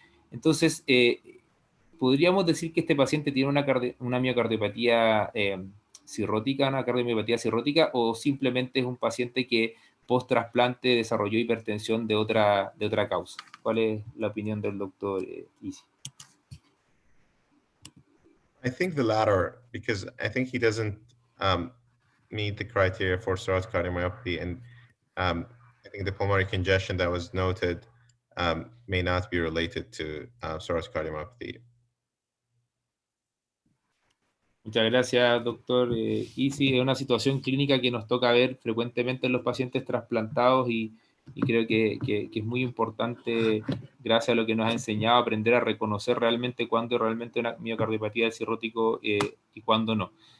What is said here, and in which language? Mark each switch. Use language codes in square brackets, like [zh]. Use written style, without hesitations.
[es] Entonces, podríamos decir que este paciente tiene una miocardiopatía cirrótica, una cardiomiopatía cirrótica, o simplemente es un paciente que post-trasplante desarrolló hipertensión de otra causa. ¿Cuál es la opinión del doctor Isi? [en] I think the latter, because I think he doesn't meet the criteria for cirrhotic cardiomyopathy, and I think the pulmonary congestion that was noted may not be related to cirrhotic cardiomyopathy. [es] Muchas gracias, doctor Isi. Es una situación clínica que nos toca ver frecuentemente en los pacientes trasplantados y creo que es muy importante, gracias a lo que nos ha enseñado, aprender a reconocer realmente cuándo realmente una miocardiopatía del cirrótico y cuándo no.